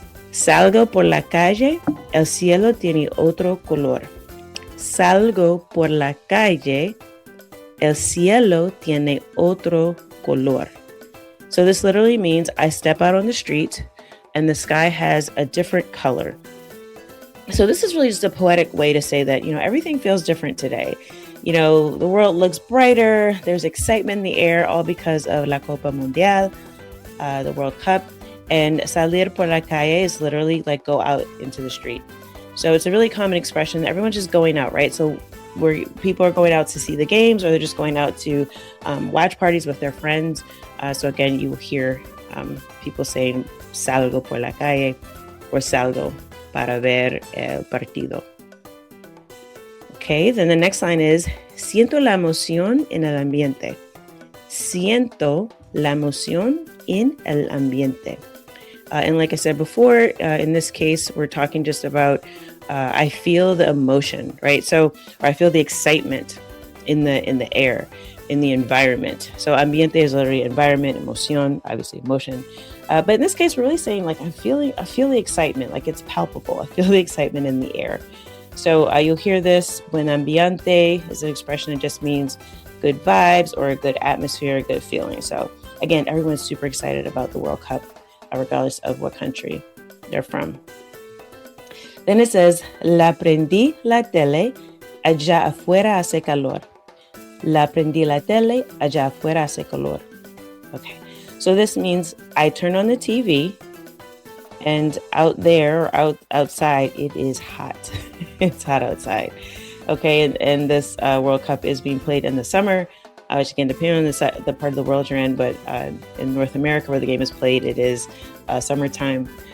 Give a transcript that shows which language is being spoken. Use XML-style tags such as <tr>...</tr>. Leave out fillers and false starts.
<es>Salgo por la calle, el cielo tiene otro color. Salgo por la calle, el cielo tiene otro color.</es> <en>So this literally means I step out on the street and the sky has a different color. So this is really just a poetic way to say that, everything feels different today. The world looks brighter. There's excitement in the air, all because of La Copa Mundial, the World Cup. And</en> <es>salir por la calle</es> <en>is literally like go out into the street. So it's a really common expression. Everyone's just going out, right? So where people are going out to see the games, or they're just going out to watch parties with their friends. So again, you will hear people saying</en> <es>salgo por la calle</es> <en>or</en> <es>salgo para ver el partido.</es> <en>Okay, then the next line is</en> <es>siento la emoción en el ambiente. Siento la emoción en el ambiente.</es> <en>And like I said before, in this case, we're talking just about I feel the emotion, right? So, or I feel the excitement in the air, in the environment. So ambiente is literally environment, emoción, obviously emotion. But in this case, we're really saying like I feel the excitement, like it's palpable. I feel the excitement in the air. So you'll hear this when ambiente is an expression that just means good vibes or a good atmosphere, a good feeling. So again, everyone's super excited about the World Cup, regardless of what country they're from. Then it says,</en> <es>la prendí la tele, allá afuera hace calor. La prendí la tele, allá afuera hace calor.</es> <en>Okay, so this means I turn on the TV and out there, or outside, it is hot. It's hot outside. Okay, and this World Cup is being played in the summer, which again, depending on the part of the world you're in, but in North America where the game is played, it is summertime.</en>